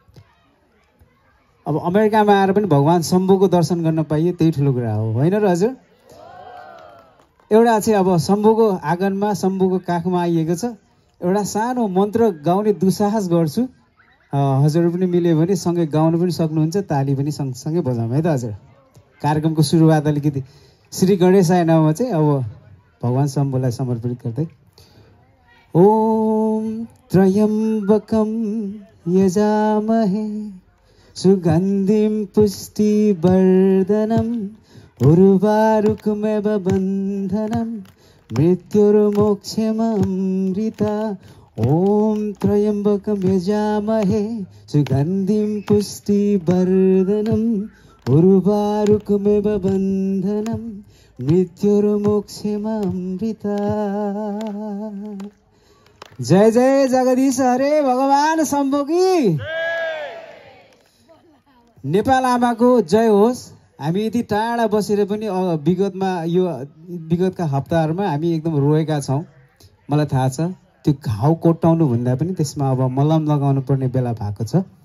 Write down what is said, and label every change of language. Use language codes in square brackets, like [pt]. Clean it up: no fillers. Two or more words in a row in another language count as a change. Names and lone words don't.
[ne] अब अमेरिकामा आएर पनि भगवान् शम्भुको दर्शन गर्न पाइयो, त्यही ठुलो कुरा हो होइन र हजुर। एउटा चाहिँ अब शम्भुको आँगनमा शम्भुको काखमा आइएको छ। एउटा सानो मन्त्र गाउने दुस्साहस गर्छु, हजुर पनि मिल्यो भने सँगै गाउनु पनि सक्नुहुन्छ, ताली पनि सँगसँगै बजाउँ है त हजुर। कार्यक्रमको सुरुवात अलिकति [sa] श्री गणेशाय नमः [ne] चाहिँ अब भगवान् शम्भुलाई समर्पित गर्दै [sa] ओम त्र्यम्बकम यजामहे सुगन्धिं पुष्टिवर्धनम् उर्वारुकमेव बन्धनं मृत्युर्मोक्षममृता। ओम त्र्यम्बकं यजामहे सुगन्धिं पुष्टिवर्धनम् उर्वारुकमेव बन्धनं मृत्युर्मोक्षममृता। [hi] जय जय जगदीश हरे भगवान शम्भु की। [ne] नेपाल आमाको जय होस्। हामी यति टाढा बसेर पनि विगतका हप्ताहरूमा हामी एकदम रोएका छौँ, मलाई थाहा छ। त्यो घाउ कोट्याउनु भन्दा पनि त्यसमा अब मलम लगाउनु पर्ने बेला भएको छ।